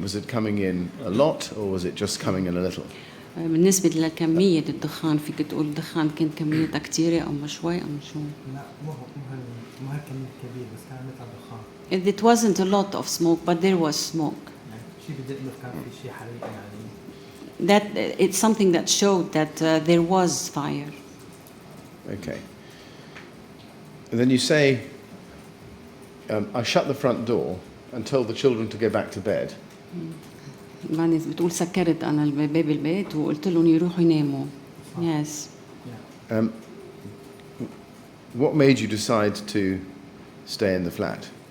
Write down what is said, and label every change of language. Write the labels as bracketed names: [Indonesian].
[English] Was it coming in a lot or was it just coming in a little? [Arabic] بالنسبة لكمية الدخان فيك تقول الدخان كان كميتها كتيرة أو شوي أو شو؟ لا مو هالكمية كبير بس كان مثل دخان. [English] It wasn't a lot of smoke, but there was smoke. [Arabic] يعني شيء بدق كان في شيء حريقة يعني. [English] That it's something that showed that there was fire. Okay. And then you say, I shut the front door and told the children to go back to bed. [Arabic] بعدين بتقول سكرت أنا باب البيت وقلت لهم يروحوا يناموا. [English] Yes. What made you decide to stay in the flat?